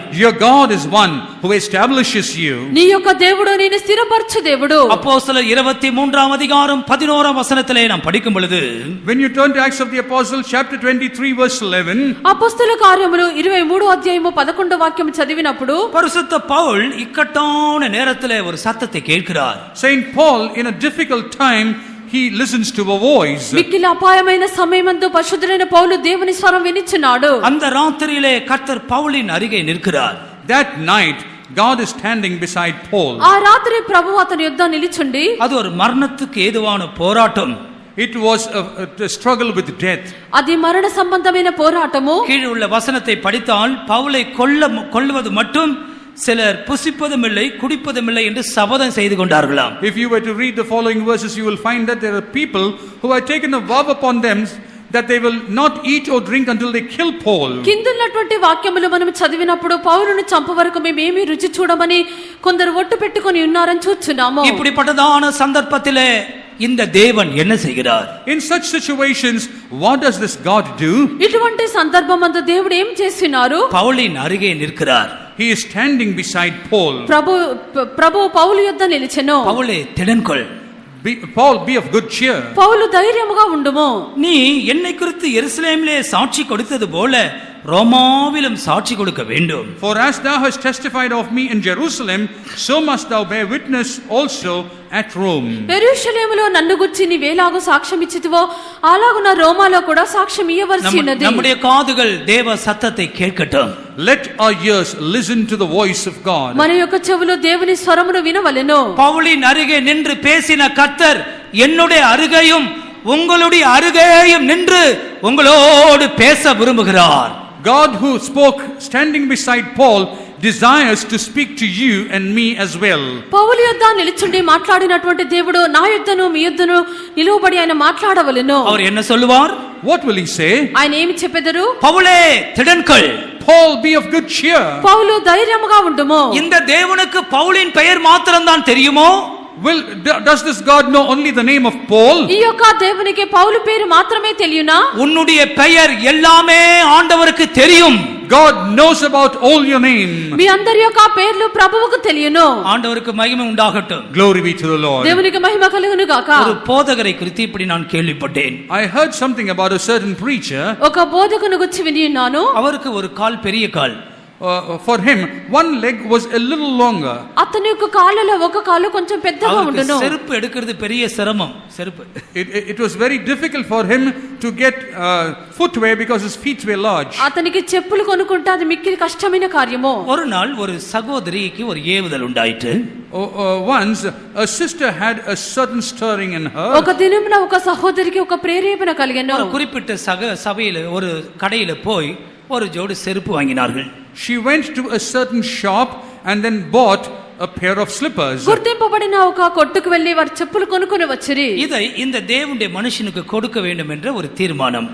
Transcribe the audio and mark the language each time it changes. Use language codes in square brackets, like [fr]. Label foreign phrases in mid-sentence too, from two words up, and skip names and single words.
[en] Your God is one who establishes you. [te] నీ యొక్క దేవుడు నిన్ను స్థిరపరచు దేవుడు. [ta] அப்போஸ்தலர் 23ஆம் அதிகாரம் 11ஆம் வசனத்திலே நாம் படிக்கும் பொழுது, [en] When you turn to Acts of the Apostles chapter 23 verse 11, [te] అపొస్తలుల కార్యములు 23 అధ్యాయము 11వ వాక్యం చదివినప్పుడు [ta] பரிசுத்த பவுல் இக்கட்டான நேரத்திலே ஒரு சத்தத்தை கேட்கிறார். [en] Saint Paul in a difficult time he listens to a voice. [te] మిక్కిలి అపాయమైన సమయమందు పరిశుద్ధుడైన పౌలు దేవుని స్వరం వినిచున్నాడు. [ta] அந்த ராத்திரியிலே கர்த்தர் பவுலின் அருகே நிற்கிறார். [en] That night God is standing beside Paul. [te] ఆ రాత్రి ప్రభువు అతని యొద్ద నిలిచుండి, [ta] அது ஒரு மரணத்துக்கு ஏதுவான போராட்டம். [en] It was a struggle with death. [te] అది మరణ సంబంధమైన పోరాటము. [ta] கீழே உள்ள வசனத்தை படித்தால் பவுலை கொல்லுவது மட்டும் சிலர் புசிப்பதும் இல்லை குடிப்பதும் இல்லை என்று சபதம் செய்து கொண்டார்களாம். [en] If you were to read the following verses, you will find that there are people who have taken a vow upon them that they will not eat or drink until they kill Paul. [te] కిందున్నటువంటి వాక్యములు మనం చదివినప్పుడు పౌలును చంప వరకు మేమేమీ రుచి చూడమని కొందరు ఒట్టు పెట్టుకొని ఉన్నారని చూస్తున్నాము. [ta] இப்படிப்பட்டதான சந்தர்ப்பத்திலே இந்த தேவன் என்ன செய்கிறார்? [en] In such situations, what does this God do? [te] ఇటువంటి సందర్భమందు దేవుడు ఏం చేస్తున్నారు? [ta] பவுலின் அருகே நிற்கிறார். [en] He is standing beside Paul. [te] ప్రభు పౌలు యొద్ద నిలిచెను. [ta] பவுலே திடன்கொள். [en] Paul, be of good cheer. [te] పౌలు ధైర్యముగా ఉండుము. [ta] நீ என்னை குறித்து எருசலேமிலே சாட்சி கொடுத்தது போல ரோமாவிலும் சாட்சி கொடுக்க வேண்டும். [en] For as thou hast testified of me in Jerusalem, so must thou bear witness also at Rome. [te] యెరూషలేములో నన్ను గురించి నీవేలాగో సాక్ష్యం ఇచ్చితివో అలాగున రోమాలో కూడా సాక్ష్యం ఇయ్యవలసినది. [ta] நம்முடைய காதுகள் தேவ சத்தத்தை கேட்கட்டும். [en] Let our ears listen to the voice of God. [te] మన యొక్క చెవులు దేవుని స్వరమును వినవలెను. [ta] பவுலின் அருகே நின்று பேசின கர்த்தர் என்னுடைய அருகையும் உங்களுடைய அருகையும் நின்று உங்களோடு பேச விரும்புகிறார். [en] God who spoke standing beside Paul desires to speak to you and me as well. [te] పౌలు యొద్ద నిలిచుండి మాట్లాడినటువంటి దేవుడు నా యొద్దను మీ యొద్దను నిలువబడి ఆయన మాట్లాడవలెను. [ta] அவர் என்ன சொல்லுவார்? [en] What will he say? [te] ఆయన ఏమి చెప్పెదరు? [ta] பவுலே திடன்கொள். [en] Paul, be of good cheer. [te] పౌలు ధైర్యముగా ఉండుము. [ta] இந்த தேவனுக்கு பவுலின் பெயர் மாத்திரம்தான் தெரியுமோ? [en] Well, does this God know only the name of Paul? [te] ఈ యొక్క దేవునికి పౌలు పేరు మాత్రమే తెలియనా? [ta] உன்னுடைய பெயர் எல்லாமே ஆண்டவருக்கு தெரியும். [en] God knows about all your name. [te] మీ అందరి యొక్క పేర్లు ప్రభువుకు తెలియను. [ta] ஆண்டவருக்கு மகிமை உண்டாகட்டும். [en] Glory be to the Lord. [te] దేవునికి మహిమ కలుగును గాక. [ta] ஒரு போதகரை குறித்து இப்படி நான் கேள்விப்பட்டேன். [en] I heard something about a certain preacher. [te] ఒక బోధకుని గురించి విని ఉన్నాను. [ta] அவருக்கு ஒரு கால் பெரிய கால். [en] For him, one leg was a little longer. [te] అతని యొక్క కాళ్ళలో ఒక కాలు కొంచెం పెద్దగా [ta] அவருக்கு [te] ఉండును. [ta] செருப்பு எடுக்கிறது பெரிய சிரமம். செருப்பு. [en] It was very difficult for him to get footwear because his feet were large. [te] అతనికి చెప్పులు కొనుక్కుంటే అది మిక్కిలి కష్టమైన కార్యము. [ta] ஒரு நாள் ஒரு சகோதரிக்கு ஒரு ஏவுதல் உண்டாயிற்று. [en] Once a sister had a certain stirring in her. [te] ఒక దినమున ఒక సహోదరికి ఒక ప్రేరేపణ కలిగెను. [ta] ஒரு குறிப்பிட்ட சபையில ஒரு கடையில போய் ஒரு ஜோடி செருப்பு வாங்கினார்கள். [en] She went to a certain shop and then bought a pair of slippers. [te] గుర్తింపబడిన ఒక కొట్టుకు వెళ్లి వారు చెప్పులు కొనుక్కొని వచ్చిరి. [ta] இதை இந்த தேவனுடைய மனுஷனுக்கு கொடுக்க வேண்டும் என்ற ஒரு தீர்மானம்.